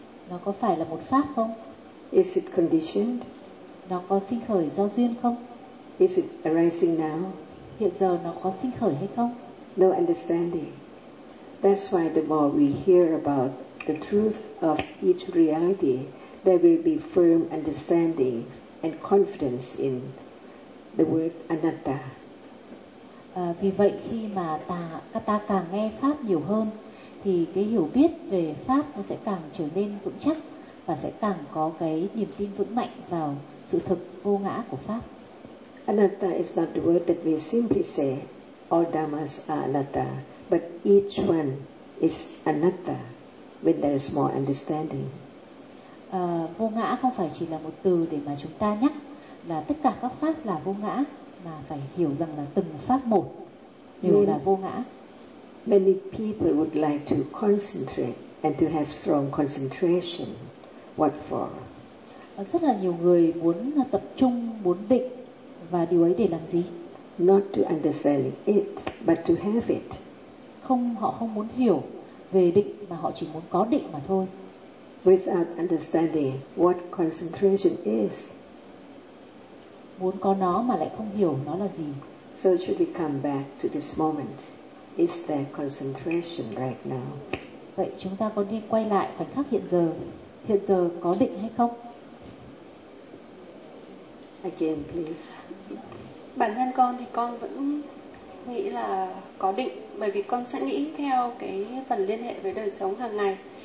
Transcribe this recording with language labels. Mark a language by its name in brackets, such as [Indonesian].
[Vietnamese] Nó có phải là một pháp không? [English] Is it conditioned? [Vietnamese] Nó có sinh khởi do duyên không? [English] Is it arising now? [Vietnamese] Hiện giờ nó có sinh khởi hay không? [English] No understanding. That's why the more we hear about the truth of each reality, there will be firm understanding and confidence in the word anatta. [Vietnamese] Vì vậy khi mà ta càng nghe pháp nhiều hơn thì cái hiểu biết về pháp nó sẽ càng trở nên vững chắc và sẽ càng có cái niềm tin vững mạnh vào sự thực vô ngã của pháp. [English] Anatta is not the word that we simply say all dhammas are anatta, but each one is anatta when there is more understanding. [Vietnamese] Vô ngã không phải chỉ là một từ để mà chúng ta nhắc là tất cả các pháp là vô ngã, mà phải hiểu rằng là từng pháp một đều là vô ngã. [English] Many people would like to concentrate and to have strong concentration. What for? [Vietnamese] Rất là nhiều người muốn tập trung, muốn định, và điều ấy để làm gì? [English] Not to understand it, but to have it. [Vietnamese] Không, họ không muốn hiểu về định mà họ chỉ muốn có định mà thôi. [English] Without understanding what concentration is. [Vietnamese] Muốn có nó mà lại không hiểu nó là gì. [English] So should we come back to this moment? Is there concentration right now? [Vietnamese] Vậy chúng ta có đi quay lại khoảnh khắc hiện giờ. Hiện giờ có định hay không? [English] Again, please. [Vietnamese] Bản thân con thì con vẫn nghĩ là có định, bởi vì con sẽ nghĩ theo cái phần liên hệ với đời sống hàng ngày.